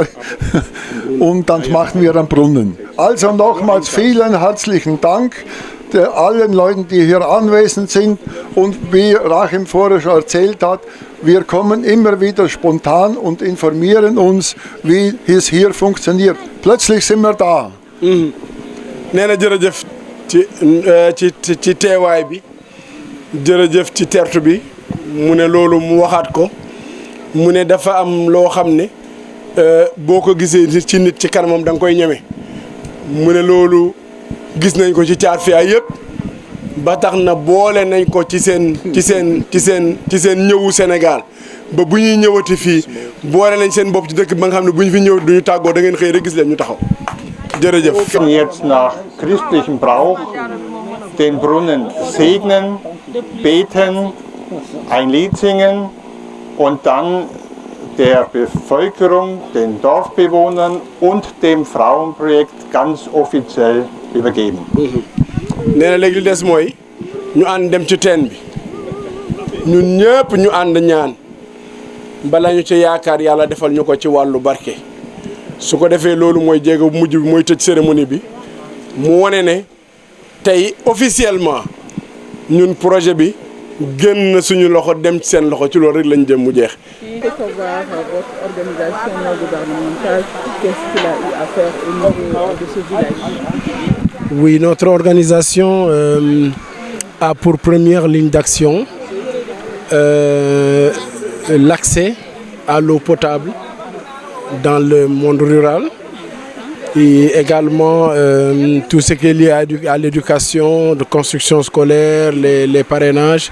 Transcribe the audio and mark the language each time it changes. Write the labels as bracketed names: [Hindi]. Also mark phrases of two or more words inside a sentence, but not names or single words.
[German] Und dann machen wir einen Brunnen. Also nochmals vielen herzlichen Dank allen Leuten, die hier anwesend sind. Und wie Rachim vorher schon erzählt hat, wir kommen immer wieder spontan und informieren uns, wie es hier funktioniert. Plötzlich sind wir da. [Wolof] nee na jërëjëf ci teewaay bi jërëjëf ci tertu bi mu ne loolu mu waxaat ko mu ne dafa am loo xam ne boo ko gisee ci nit ci kanamam da nga koy ñeme mu ne loolu gis nañ ko ci Thiatou yëpp ba tax na boole nañ ko ci seen ñëwu Sénégal ba bu ñuy ñëwati fii boole nañ seen bopp ci dëkk ba nga xam ne bu ñu fi ñëw duñu tàggoo da ngeen xëy rek gis leen ñu taxaw jërëjëf. [German] Jetzt nach christlichem Brauch den Brunnen segnen, beten, ein Lied singen und dann der Bevölkerung, den Dorfbewohnern und dem Frauenprojekt ganz offiziell übergeben. [Wolof] nee na léegi li des mooy ñu ànd dem ci teen bi ñun ñëpp ñu ànd ñaan bala ñu ci yaakaar yàlla defal ñu ko ci wàllu barke su ko defee loolu mooy jéego bu mujj bi mooy tëj cérémonie bi mu wane ne tey officiellement ñun projet bi génn na suñu loxo dem ci seen loxo ci loolu rek lañ jëm mu jeex. [French] Savoir votre organisation non gouvernementale, qu'est-ce qu'il a eu à faire au niveau de ce village? Oui, notre organisation a pour première ligne d'action l'accès à l'eau potable dans le monde rural et également tout ce qui est lié à l'éducation, de construction scolaire, les parrainages.